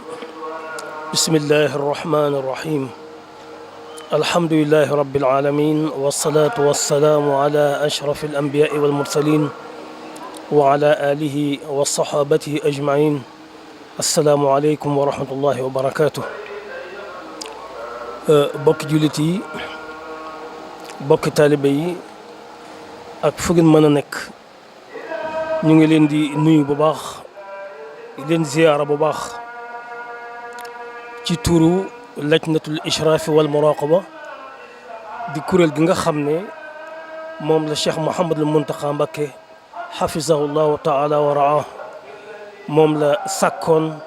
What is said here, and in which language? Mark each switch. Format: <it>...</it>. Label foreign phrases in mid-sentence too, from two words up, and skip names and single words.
<ar>بسم الله الرحمن الرحيم. الحمد لله رب العالمين والصلاة والسلام على أشرف الأنبياء والمرسلين وعلى آله وصحابته أجمعين. السلام عليكم ورحمة الله وبركاته.</ar> <wo>bokki jullit yi bokki taalibe yi ak fu ngeen mën a nekk ñu ngi leen di nuyu bu baax leen ziyaara bu baax ci turu lajnatul ishraafi wal muraqaba di kuréel gi nga xam ne moom la Cheikh Mouhamadul Muntaqa Mbacké</wo> <ar>حفظه الله تعالى ورعاه</ar> <wo>moom la sàkkoon</wo>